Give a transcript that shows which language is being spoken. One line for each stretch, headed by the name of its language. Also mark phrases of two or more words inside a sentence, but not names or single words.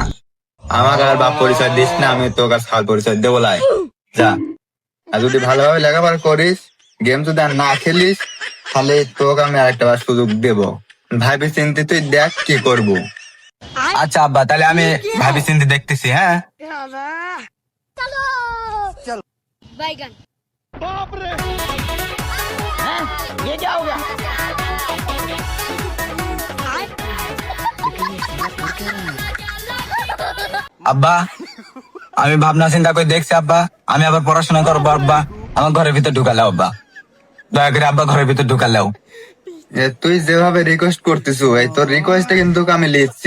Bangla: আমাকে আর বাপ পরিচয় দিস না, আমি তোর কাছে খাল পরিচয় দেবো লাই, যা। আর যদি ভালোভাবে লেখাপড়া করিস, গেম যদি আর না খেলিস, তাহলে তোকে আমি আর একটা বার সুযোগ দেবো। ভাবি চিন্তি তুই দেখ কি করবো। আচ্ছা আব্বা, তাহলে আমি ভাবি চিন্তি দেখতেছি। হ্যাঁ
Hindi: ये क्या हो गया?
Bangla: আব্বা, আমি ভাবনা চিন্তা করে দেখছি আব্বা, আমি আবার পড়াশোনা করবো আব্বা, আমার ঘরের ভিতর ঢুকালে আব্বা, দয়া করে আব্বা ঘরের ভিতর ঢুকালেও। তুই যেভাবে রিকোয়েস্ট করতেছ, এই তোর রিকোয়েস্টটা কিন্তু আমি লিখছি।